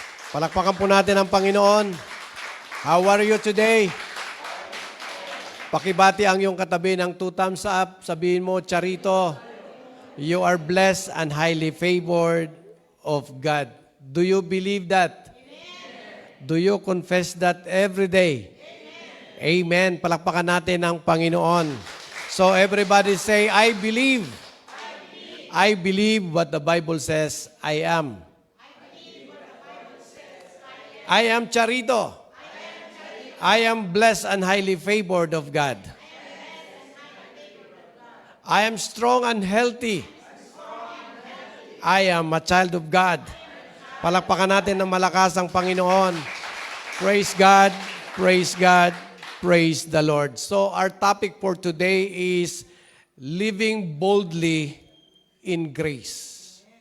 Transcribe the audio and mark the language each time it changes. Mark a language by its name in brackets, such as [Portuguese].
[Filipino] Palakpakan po natin ang Panginoon. [English] How are you today? [Filipino] Pakibati ang iyong katabi ng 2 thumbs up. Sabihin mo, [English] Charito, you are blessed and highly favored of God. Do you believe that? Amen. Do you confess that every day? Amen. Amen. [Filipino] Palakpakan natin ang Panginoon. [English] So everybody say, I believe. I believe what the Bible says I am. I am Charito. I am blessed and highly favored of God. I am strong and healthy. I am a child of God. [Filipino] Palakpakan natin ng malakas ang Panginoon. [English] Praise God, praise God, praise the Lord. So our topic for today is living boldly in grace.